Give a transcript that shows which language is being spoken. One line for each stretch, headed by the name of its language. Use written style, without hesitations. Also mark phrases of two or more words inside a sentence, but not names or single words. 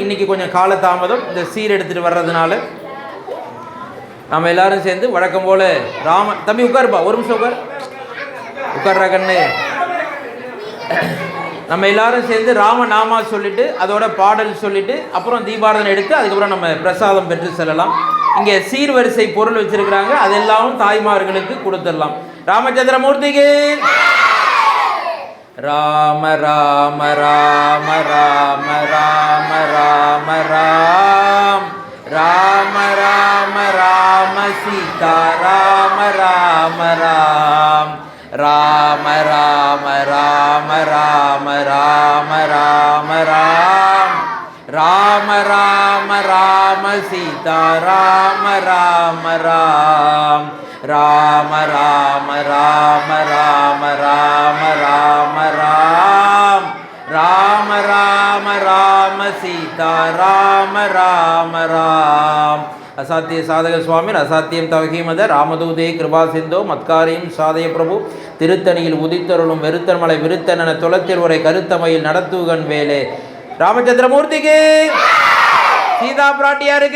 Tamil: இன்றைக்கி கொஞ்சம் காலதாமதம் இந்த சீர் எடுத்துகிட்டு வர்றதுனால. நம்ம எல்லோரும் சேர்ந்து வழக்கம் போல் தம்பி உட்காருப்பா, ஒரு நிமிஷம் உட்கார்றா கண்ணு. நம்ம எல்லாரும் சேர்ந்து ராமநாமா சொல்லிவிட்டு அதோட பாடல் சொல்லிவிட்டு அப்புறம் தீபாராதனை எடுத்து அதுக்கப்புறம் நம்ம பிரசாதம் பெற்று செல்லலாம். இங்கே சீர்வரிசை பொருள் வச்சுருக்கிறாங்க, அதெல்லாம் தாய்மார்களுக்கு கொடுத்துடலாம். ராமச்சந்திரமூர்த்திக்கு ராம ராம ராம ராம ராம ராம ராம் ராம ராம ராம சீதா ராம ராம ராம் ராம ராம ராம ராம ராம ராம ராம் ராம ராம ராம சீதா ராம ராம ராம் ராம ராம ராம ராம ராம ராம ராம் ராம ராம ராம சீதா ராம ராம ராம்.
Sanskrit: असाध्य साधक स्वामी असाध्यं तव किं वद रामदूत कृपा सिन्धो मत्कार्यं साधय प्रभो
Tamil: திருத்தணியில் உதித்தருளும் வெறுத்தன்மலை விருத்தன துளத்தில் உரை கருத்தமையில் நடத்துகன் வேலே ராமச்சந்திரமூர்த்திக்கு சீதா பிராட்டியாருக்கு.